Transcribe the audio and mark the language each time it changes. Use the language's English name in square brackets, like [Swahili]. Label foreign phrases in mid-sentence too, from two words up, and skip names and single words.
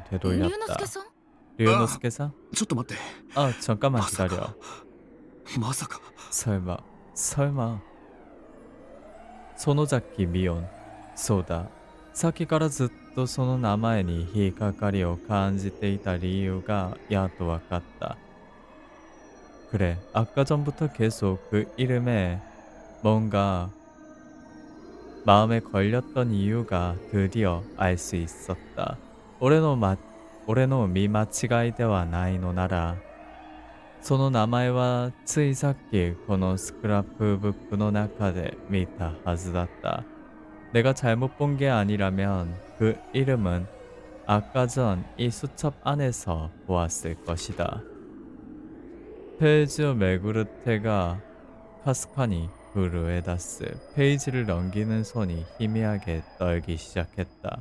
[Japanese] 龍之介 [Korean] 되돌렸다. [Japanese] さん。 [Korean] 류노스케상? [Japanese] ちょっと待って [Korean] 잠깐만 [Japanese] まさか [Korean] 기다려. [Japanese] まさか [Korean] 설마. 소노자키 미혼. [Japanese] そうだ。さっきからずっとその名前に引っかかりを感じていた理由がやっとわかった. [Korean] 그래, 아까 전부터 계속 그 이름에 뭔가 마음에 걸렸던 이유가 드디어 알 수 있었다. [Japanese] 俺の見間違いではないのなら、その名前はついさっきこのスクラップブックの中で見たはずだった. [Korean] 내가 잘못 본 게 아니라면 그 이름은 아까 전 이 수첩 안에서 보았을 것이다. [Japanese] 페이지をめぐる手がかすかに震え出す. [Korean] 페이지를 넘기는 손이 희미하게 떨기 시작했다.